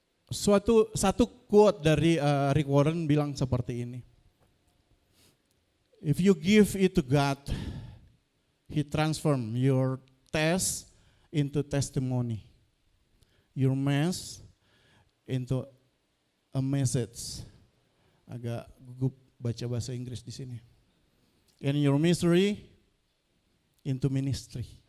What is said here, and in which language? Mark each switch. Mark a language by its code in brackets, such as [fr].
[id] Satu quote dari Rick Warren bilang seperti ini. [en] If you give it to God, He transform your test into testimony, your mess into a message. [id] Agak gugup baca bahasa Inggris di sini. [en] And your misery into ministry.